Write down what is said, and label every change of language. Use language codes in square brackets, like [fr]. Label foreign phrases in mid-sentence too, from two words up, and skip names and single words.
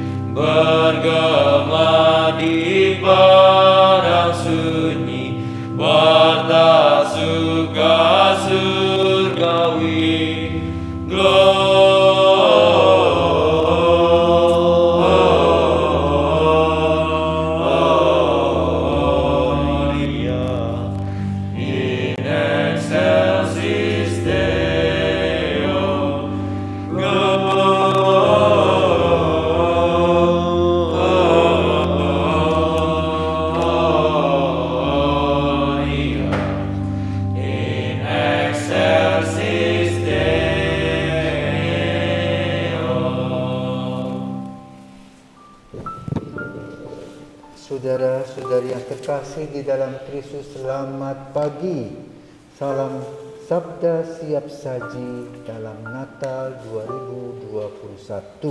[id] bergema di padang sunyi, bertasukah surgawi. [la] Gloria in excelsis Deo. Gloria in excelsis Deo. [id] Saudara-saudari yang terkasih di dalam Kristus, selamat pagi. Salam sabda siap saji dalam Natal 2021.